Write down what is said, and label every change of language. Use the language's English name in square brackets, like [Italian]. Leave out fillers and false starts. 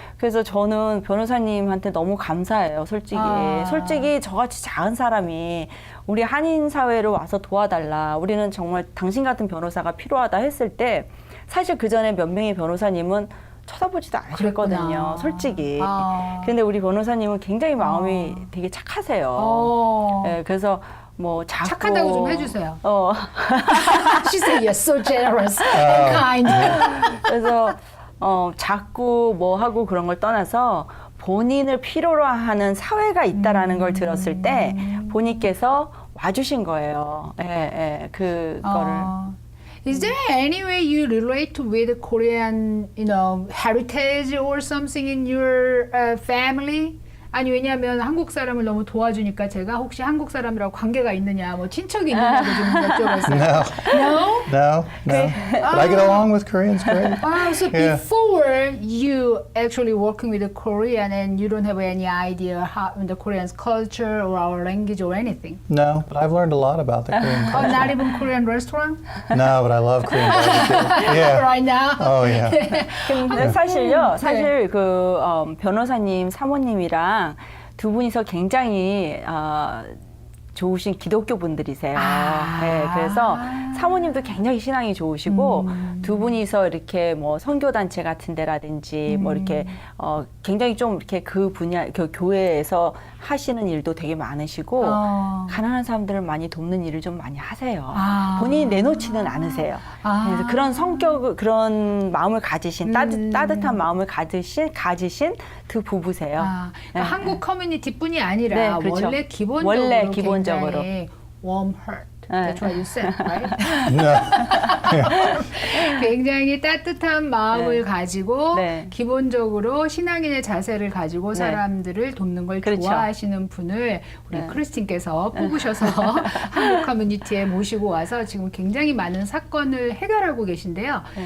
[Korean] 그래서 저는 변호사님한테 너무 감사해요. 솔직히 저같이 작은 사람이 우리 한인 사회로 와서 도와달라. 우리는 정말 당신 같은 변호사가 필요하다 했을 때 사실 그 전에 몇 명의 변호사님은 쳐다보지도 않으셨거든요. 솔직히. 그런데 우리 변호사님은 굉장히 마음이 되게 착하세요. 네, 그래서 뭐 자꾸 착하다고 좀 해주세요. [English] She said you're so generous and kind. [Korean] 그래서 자꾸 뭐 하고 그런 걸 떠나서 본인을 필요로 하는 사회가 있다라는 걸 들었을 때 본인께서 와주신 거예요. 그거를. [English] Is there any way you relate with Korean, heritage or something in your family? [Korean] 아니 왜냐하면 한국 사람을 너무 도와주니까 제가 혹시 한국 사람이라고 관계가 있느냐, 뭐 친척이 있느냐고 좀 여쭤봤어요. [English] No? No. But I get along with Koreans great. So Yeah. before you actually working with the Korean and you don't have any idea how the Korean's culture or our language or anything? No, but I've learned a lot about the Korean Oh, culture. not even Korean restaurant? No, but I love Korean barbecue. Yeah. Right now? Oh yeah. [Korean] 근데 사실 그 변호사님 사모님이랑 두 분이서 굉장히 좋으신 기독교 분들이세요. 네, 그래서 사모님도 굉장히 신앙이 좋으시고 두 분이서 이렇게 뭐 선교단체 같은 데라든지 뭐 이렇게 굉장히 좀 이렇게 그 분야 그 교회에서 하시는 일도 되게 많으시고 가난한 사람들을 많이 돕는 일을 좀 많이 하세요. 본인이 내놓지는 않으세요. 그래서 그런 성격, 그런 마음을 가지신 따뜻한 마음을 가지신 두 부부세요. 그러니까 한국 커뮤니티뿐이 아니라 네, 그렇죠. 원래 기본적으로 굉장히 [English] warm heart. That's what you said, right? No. [Korean] 굉장히 따뜻한 마음을 가지고 네. 기본적으로 신앙인의 자세를 가지고 사람들을 돕는 걸 그렇죠. 좋아하시는 분을 우리 크리스틴께서 뽑으셔서 한국 커뮤니티에 모시고 와서 지금 굉장히 많은 사건을 해결하고 계신데요.